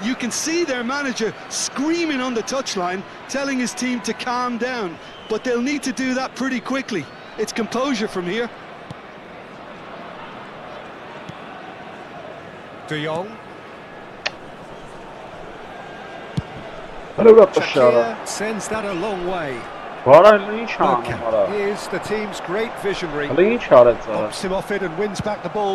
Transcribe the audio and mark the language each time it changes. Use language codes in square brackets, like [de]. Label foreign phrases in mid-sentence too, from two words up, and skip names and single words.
[en] You can see their manager screaming on the touchline, telling his team to calm down. But they'll need to do that pretty quickly. It's composure from here. De Jong. Shakir sends that a long way. [hy] Բարա ինչ անում [en] Bergkamp [hy] արա։ [en] is the team's great visionary. [hy] Հələ ինչ արեց արա։ [en] Pops him off it and wins back the ball.